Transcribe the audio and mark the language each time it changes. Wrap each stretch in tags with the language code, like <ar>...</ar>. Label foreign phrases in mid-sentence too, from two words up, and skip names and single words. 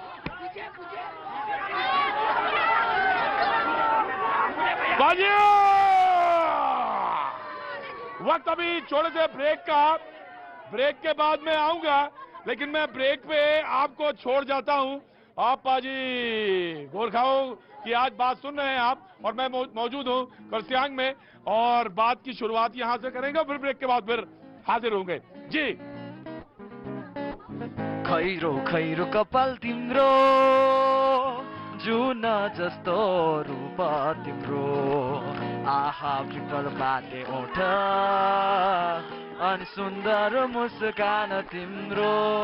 <hi>वक्त अभी छोड़े थे ब्रेक का, ब्रेक के बाद मैं आऊंगा, लेकिन मैं ब्रेक पे आपको छोड़ जाता हूं। आप पाजी गोरखाओं की आज बात सुन रहे हैं आप, और मैं मौजूद हूं करसियांग में, और बात की शुरुआत यहां से करेंगे, फिर ब्रेक के बाद फिर हाजिर होंगे जी।</hi> <ne>खैरो कपाल तिम्रो, जुन जस्तो रूप तिम्रो, आहा पिपल बाटे ओठ, अनि सुन्दर मुस्कान तिम्रो।</ne>